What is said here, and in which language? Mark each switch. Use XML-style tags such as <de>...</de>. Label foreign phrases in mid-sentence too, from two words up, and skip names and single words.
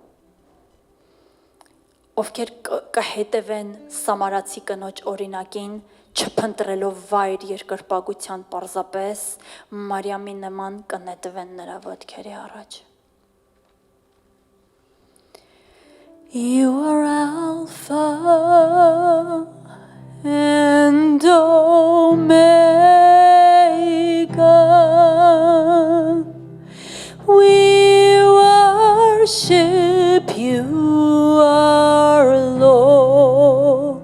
<hy>ովքեր կհետևեն սամարացի կնոջ օրինակին, չփնտրելով վայր երկրպագության պարզապես, Մարիամի նման կնետվեն նրա ոտքերի առաջ։</hy> <en>You are Alpha and Omega. We worship you, our Lord.</en>